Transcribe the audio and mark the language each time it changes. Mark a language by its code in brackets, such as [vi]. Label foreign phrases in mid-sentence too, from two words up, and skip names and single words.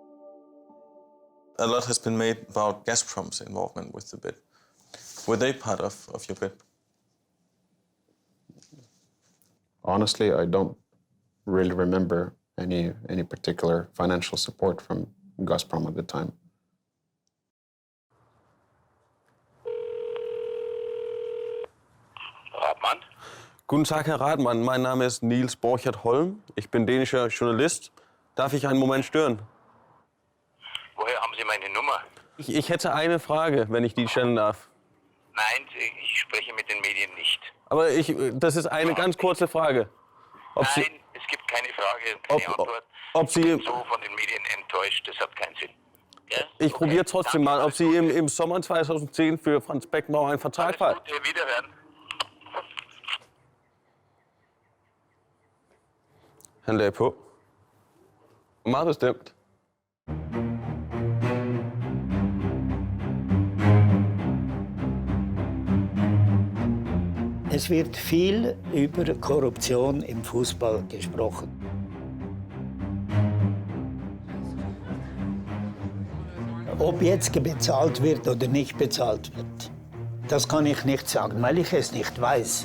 [en] A lot has been made about Gazprom's involvement with the bid. Were they part of your bid? Honestly, I don't really remember any particular financial support from Gazprom at the time. [de] Radmann? Guten Tag, Herr Radmann. Mein Name ist Niels Borchert Holm. Ich bin dänischer Journalist. Darf ich einen Moment stören? Woher haben Sie meine Nummer? Ich hätte eine Frage, wenn ich die stellen darf. Nein, ich spreche mit den Medien nicht. Aber das ist eine ganz kurze Frage. Nein, es gibt keine Frage, keine Antwort. Ich bin so von den Medien enttäuscht, das hat keinen Sinn. Ja? Ich probiere trotzdem mal, ob Sie im Sommer 2010 für Franz Beckenbauer einen Vertrag hatten. Wiederhören. [da] Han lagde på. Meget bestemt. [de] Es wird viel über Korruption im Fußball gesprochen. Ob jetzt bezahlt wird oder nicht bezahlt wird, das kann ich nicht sagen, weil ich es nicht weiß.